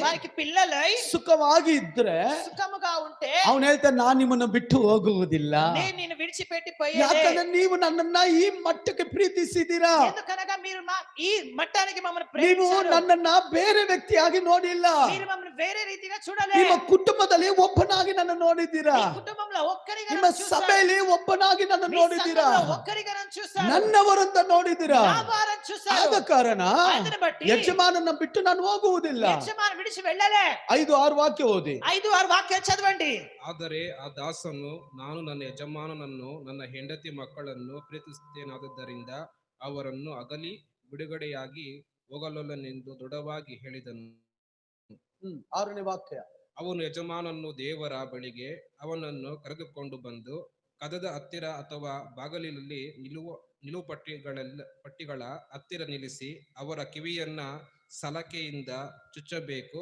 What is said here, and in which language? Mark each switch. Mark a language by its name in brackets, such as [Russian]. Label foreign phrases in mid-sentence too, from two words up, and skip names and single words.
[Telugu] వారికి పిల్లలై [Kannada] సుఖವಾಗಿ ಇದ್ರೆ [Telugu] సుఖముగా ఉంటే [Kannada] ಅವನು ಹೇಳ್ತಾನೆ ನಾನು ನಿಮ್ಮನ್ನು ಬಿಟ್ಟು ಹೋಗುವುದಿಲ್ಲ. [Telugu] నేను నిన్ను విడిచిపెట్టి పోయేదే. [Kannada] ಯಾಕಂದ್ರೆ ನೀವು ನನ್ನನ್ನ ಈ ಮಟ್ಟಕ್ಕೆ ಪ್ರೀತಿಸಿದ್ದೀರಾ. [Telugu] ఎందుకనగా మీరు ఈ మట్టానికి మమ్మల్ని [Kannada] ನೀವು [Telugu] ప్రేమించారు. [Kannada] ನನ್ನನ್ನ ಬೇರೆ ವ್ಯಕ್ತಿಯಾಗಿ ನೋಡಿಲ್ಲ. [Telugu] మీరు మమ్మల్ని వేరే రీతిగా చూడలే. [Kannada] ನಿಮ್ಮ ಕುಟುಂಬದಲ್ಲಿ ಒಬ್ಬನಾಗಿ ನನ್ನ ನೋಡಿದ್ದೀರಾ. [Telugu] మీ కుటుంబంలో ఒక్కరిగా [Kannada] ನಿಮ್ಮ [Telugu] నన్ను చూశారు. [Kannada] ಸಭೆಯಲ್ಲಿ ಒಬ್ಬನಾಗಿ ನನ್ನ [Telugu] మీ [Kannada] ನೋಡಿದ್ದೀರಾ. [Telugu] సంఘంలో ఒక్కరిగా నన్ను చూశారు. [Kannada] ನನ್ನವರಂತ ನೋಡಿದ್ದೀರಾ. [Telugu] నా వారని చూశారు. [Kannada] ಆದ ಕಾರಣ ಅದನ್ನ ಬట్టి ಯಜಮಾನನ ಬಿಟ್ಟು ನಾನು ಹೋಗುವುದಿಲ್ಲ. [Telugu] యజమాని విడిచి వెళ్ళలే. [Kannada] 5-6 ವಾಕ್ಯ ಓದಿ. [Telugu] 5-6 వాక్యాలు చదవండి. [Kannada] ಆದರೆ ಆ ದಾಸನು, ನಾನು ನನ್ನ ಯಜಮಾನನನ್ನು ನನ್ನ ಹೆಂಡತಿ ಮಕ್ಕಳನ್ನು ಪ್ರೀತಿಸುತ್ತೇನಾದ್ದರಿಂದ ಅವರನ್ನು ಅಗಲಿ ಬಿಡುಗಡೆಯಾಗಿ ಹೋಗಲೊಲ್ಲನೆಂದು ದೃಢವಾಗಿ ಹೇಳಿದನು. 6ನೇ ವಾಕ್ಯ. ಅವನು ಯಜಮಾನನು ದೇವರ ಬಳಿಗೆ ಅವನನ್ನು ಕರೆದುಕೊಂಡು ಬಂದು ಕದದ ಹತ್ತಿರ ಅಥವಾ ಬಾಗಿಲಲ್ಲಿ ಪಟ್ಟಿಗಳ ಹತ್ತಿರ ನಿಲ್ಲಿಸಿ ಅವರ ಕಿವಿಯನ್ನ ಸಲಕೆಯಿಂದ ಚುಚ್ಚಬೇಕು.